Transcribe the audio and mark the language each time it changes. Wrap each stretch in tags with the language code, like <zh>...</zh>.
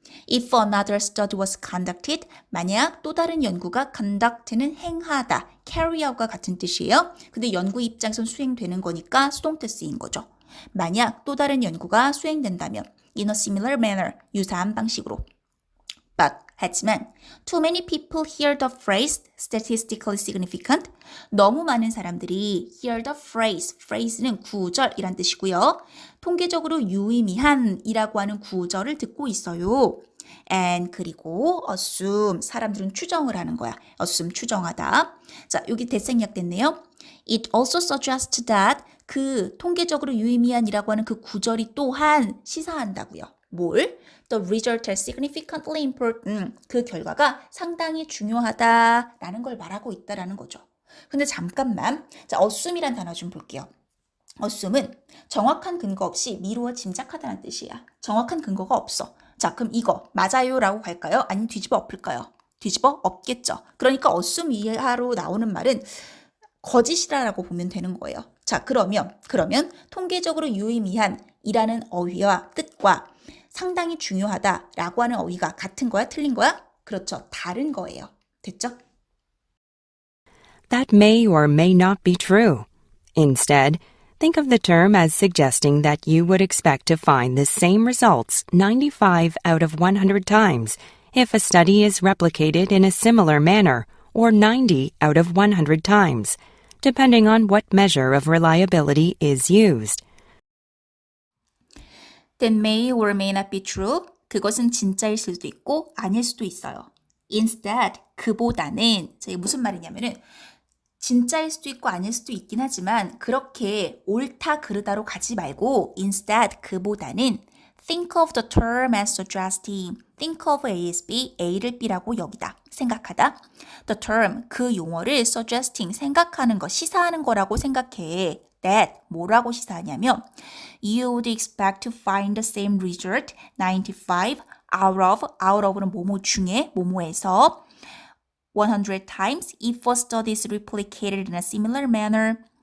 <en>If another study was conducted,</en> <ko>만약 또 다른 연구가 conduct는 행하다, carry out과 같은 뜻이에요. 근데 연구 입장에선 수행되는 거니까 수동태 쓰인 거죠. 만약 또 다른 연구가 수행된다면</ko> <en>in a similar manner,</en> <ko>유사한 방식으로.</ko> <en>But,</en> <ko>하지만</ko> <en>too many people hear the phrase statistically significant.</en> <ko>너무 많은 사람들이</ko> <en>hear the phrase</en> <ko>는 구절이란 뜻이고요. 통계적으로 유의미한 이라고 하는 구절을 듣고 있어요. And 그리고 assume, 사람들은 추정을 하는 거야. assume, 추정하다. 자, 여기 대생략 됐네요.</ko> <en>It also suggests that</en> <ko>그 통계적으로 유의미한이라고 하는 그 구절이 또한 시사한다고요. 뭘?</ko> <en>The result is significantly important.</en> <ko>그 결과가 상당히 중요하다라는 걸 말하고 있다라는 거죠. 근데 잠깐만. 자, assume이란 단어 좀 볼게요. assume은 정확한 근거 없이 미루어 짐작하다는 뜻이야. 정확한 근거가 없어. 자, 그럼 이거 맞아요라고 갈까요? 아니면 뒤집어 엎을까요? 뒤집어 엎겠죠. 그러니까 assume 이하로 나오는 말은 거짓이라고 보면 되는 거예요. 자, 그러면 통계적으로 유의미한 이라는 어휘와 뜻과 상당히 중요하다라고 하는 어휘가 같은 거야? 틀린 거야? 그렇죠. 다른 거예요. 됐죠?</ko> <en>That may or may not be true. Instead, think of the term as suggesting that you would expect to find the same results 95 out of 100 times if a study is replicated in a similar manner, or 90 out of 100 times, depending on what measure of reliability is used. That may or may not be true.</en> <ko>그것은 진짜일 수도 있고 아닐 수도 있어요. Instead, 그보다는 이게 무슨 말이냐면은 진짜일 수도 있고 아닐 수도 있긴 하지만 그렇게 옳다 그르다로 가지 말고 instead 그보다는</ko> <en>think of the term as suggesting. think of A as B,</en> <ko>A를 B라고 여기다. 생각하다. The term, 그 용어를 suggesting, 생각하는 거, 시사하는 거라고 생각해.</ko> <en>That,</en> <ko>뭐라고 시사하냐면</ko> <en>You would expect to find the same result 95 out of는</en> <ko>뭐뭐 중에, 뭐뭐에서</ko> <en>100 times if a study is replicated in a similar manner.</en>